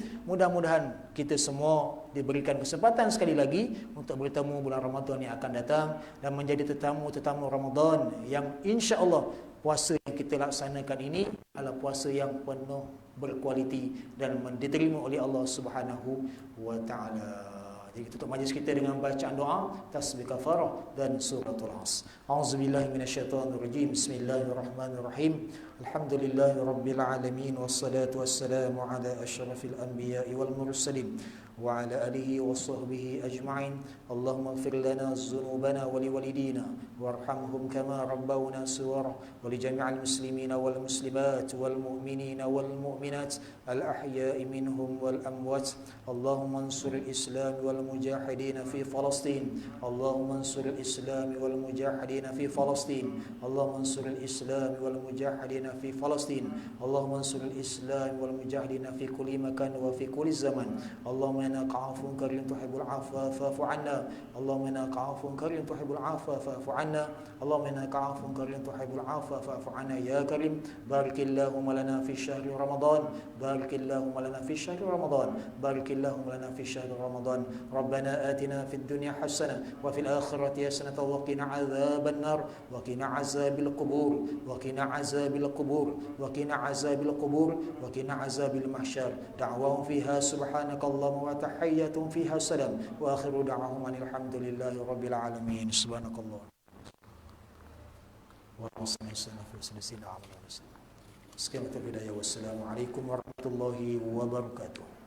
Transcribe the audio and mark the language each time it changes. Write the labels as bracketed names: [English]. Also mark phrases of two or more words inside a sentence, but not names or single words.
[Malay] Mudah-mudahan kita semua diberikan kesempatan sekali lagi untuk bertemu bulan Ramadan yang akan datang dan menjadi tetamu-tetamu Ramadan yang [Arabic] إن شاء الله [Malay] puasa yang kita laksanakan ini adalah puasa yang penuh berkualiti dan diterima oleh Allah [Arabic] سبحانه وتعالى. [Malay] Jadi tutup majlis kita dengan bacaan doa, tasbih kafarah dan suratul As. [Arabic] أعوذ بالله من الشيطان الرجيم. بسم الله الرحمن الرحيم. الحمد لله رب العالمين والصلاة والسلام على أشرف الأنبياء والمرسلين وعلى آله وصحبه أجمعين. اللهم اغفر لنا ذنوبنا ولوالدينا وارحمهم كما ربونا صغارا ولجميع المسلمين والمسلمات والمؤمنين والمؤمنات الأحياء منهم والأموات. اللهم انصر الإسلام والمجاهدين في فلسطين. اللهم انصر الإسلام والمجاهدين في فلسطين. اللهم انصر الإسلام والمجاهدين في فلسطين. اللهم انصر الإسلام والمجاهدين في كل مكان وفي كل زمان. اللهم إنك عفو كريم تحب العفو فاعف عنا. اللهم إنك عفو كريم تحب العفو فاعف عنا. اللهم إنك عفو كريم تحب العفو فاعف عنا يا كريم. بارك اللهم لنا في شهر رمضان. بارك اللهم لنا في شهر رمضان. بارك اللهم لنا في شهر رمضان. ربنا آتنا في الدنيا حسنة وفي الآخرة حسنة وقنا عذاب النار وقنا عذاب القبر وقنا عذاب القبر وقنا عذاب القبر وقنا عذاب المحشر. دعواهم فيها سبحانك اللهم وتحيتهم فيها سلام وآخر دعواهم الحمد لله رب العالمين. سبحانك الله وصلى الله. [Malay] Sekian terlebih dahulu. [Arabic] والسلام عليكم ورحمة الله وبركاته.